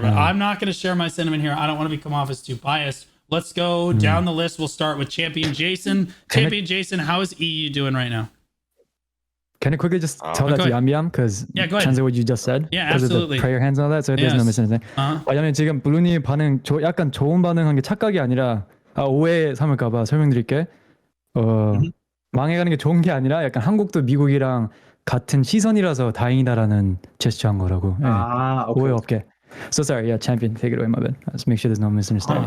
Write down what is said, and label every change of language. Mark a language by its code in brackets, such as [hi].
[en] But I'm not going to share my sentiment here. I don't want to come off as too biased. Let's go down the list. We'll start with ChampionJason. ChampionJason, how is EU doing right now? Can I quickly just tell that to Yambyam? Because translate what you just said. Yeah, absolutely. The prayer hands and all that, so there's no misunderstanding. [ko] 왜냐면 지금 블루님 반응 약간 좋은 반응한 게 착각이 아니라 오해 삼을까봐 설명드릴게. 망해가는 게 좋은 게 아니라 약간 한국도 미국이랑 같은 시선이라서 다행이다라는 제스처한 거라고. 오해 없게. [en] So sorry, yeah, Champion, take it away, my bad. Let's make sure there's no misunderstanding.